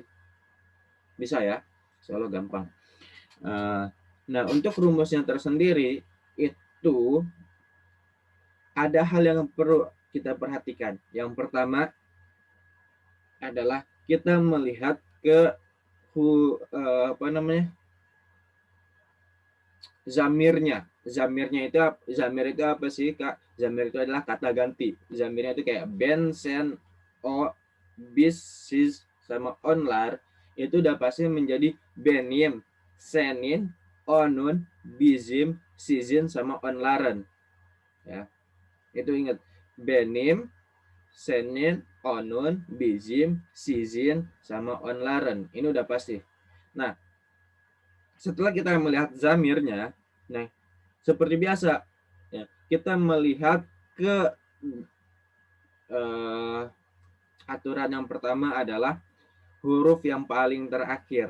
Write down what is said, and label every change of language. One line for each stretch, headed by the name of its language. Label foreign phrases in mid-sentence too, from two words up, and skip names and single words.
Indonesian: Bisa ya,
Arabic: insya Allah
Indonesian: gampang. Nah, untuk rumusnya tersendiri, itu ada hal yang perlu kita perhatikan. Yang pertama adalah kita melihat ke zamirnya. Zamir itu apa sih Kak? Zamir itu adalah kata ganti. Zamirnya itu kayak
Turkish: ben, sen, o, bis, sis, sama onlar.
Indonesian: Itu udah pasti menjadi
Turkish: benim, senin, onun, bizim, sizin,
Indonesian: sama onlaren. Ya, itu ingat.
Turkish: Benim, senin, onun, bizim, sizin,
Indonesian: sama onlaren. Ini udah pasti. Nah, setelah kita melihat zamirnya, nah seperti biasa ya, kita melihat ke aturan yang pertama adalah huruf yang paling terakhir.